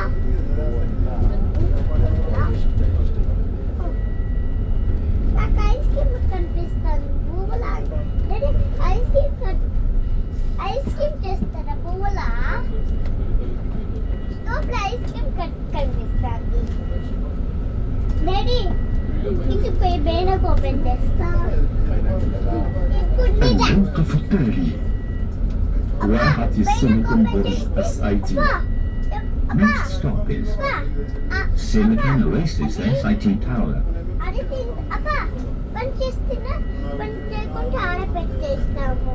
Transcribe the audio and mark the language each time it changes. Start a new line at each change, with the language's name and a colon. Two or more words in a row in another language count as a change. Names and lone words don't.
Telugu: నాకు
English: ice cream
Telugu: కనిపిస్తుంది పువ్వులా
English: ice cream
Telugu: చేస్తారా పువ్వులా లోపల
English: ice cream
Telugu: కనిపిస్తుంది డాడీ ఇంటికి పోయి బేనకు ఓపెన్ చేస్తా
Arabic: الموقف التالي واحة السيليكون برج SIT.
English: Next stop is Silicon Oasis SIT Tower.
Telugu: అది అప్ప పని చేస్తున్నా పని చేయకుండా ఆడ పెట్టేస్తాము.